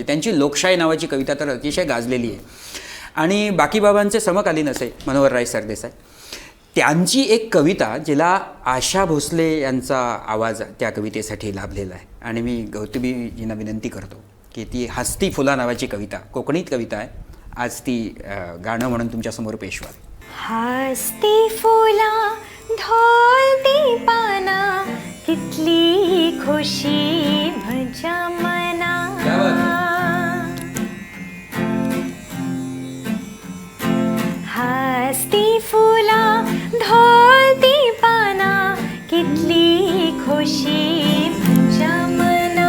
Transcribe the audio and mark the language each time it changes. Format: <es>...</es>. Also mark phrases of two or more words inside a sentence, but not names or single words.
<mr>त्यांची लोकशाही नावाची कविता तर अतिशय गाजलेली आहे. आणि बाकीबाबांचे समकालीन असे मनोहरराय सरदेसाई, त्यांची एक कविता जिला आशा भोसले यांचा आवाज त्या कवितेसाठी लाभलेला आहे. आणि मी गौतमीजींना विनंती करतो की ती हस्ती फुला नावाची कविता, कोकणीत कविता आहे, आज ती गाणं म्हणून तुमच्यासमोर पेश व्हावी.</mr> <kok>हस्ती फुला ढोलती पाना कितली खुशी म्हज्या मना. हस्ती फुला ढोलती पाना कितली खुशी म्हज्या मना.</kok>